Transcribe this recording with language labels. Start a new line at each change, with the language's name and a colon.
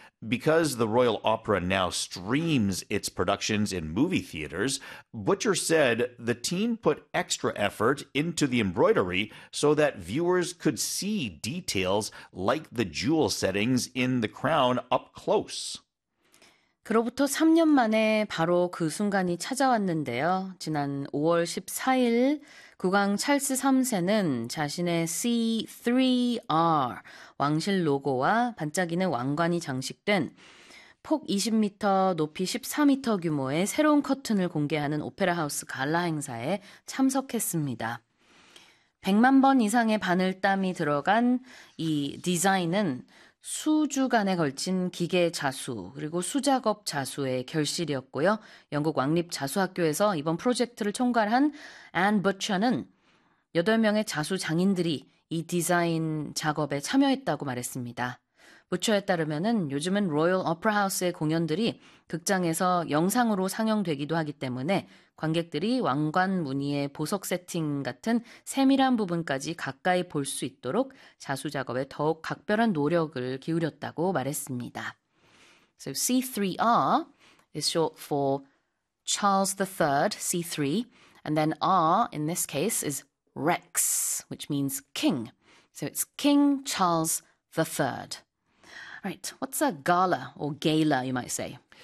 English: Because the Royal Opera now streams its productions in movie theaters, Butcher said the team put extra effort into the embroidery so that viewers could see details like the jewel settings in the crown up close.
Korean: 그로부터 3년 만에 바로 그 순간이 찾아왔는데요. 지난 5월 14일, 국왕 찰스 3세는 자신의 C3R 왕실 로고와 반짝이는 왕관이 장식된 폭 20m, 높이 14m 규모의 새로운 커튼을 공개하는 오페라 하우스 갈라 행사에 참석했습니다. 100만 번 이상의 바늘 땀이 들어간 이 디자인은 수주간에 걸친 기계 자수, 그리고 수작업 자수의 결실이었고요. 영국 왕립자수학교에서 이번 프로젝트를 총괄한 앤 버처는 8명의 자수 장인들이 이 디자인 작업에 참여했다고 말했습니다. 부처에 따르면은 요즘은 로열 오페라 하우스의 공연들이 극장에서 영상으로 상영되기도 하기 때문에 관객들이 왕관 무늬의 보석 세팅 같은 세밀한 부분까지 가까이 볼수 있도록 자수 작업에 더욱 각별한 노력을 기울였다고 말했습니다.
English: So C3R is short for Charles III, C3, and then R in this case is Rex, which means king. So it's King Charles III. Right, what's a gala or gala, you might say?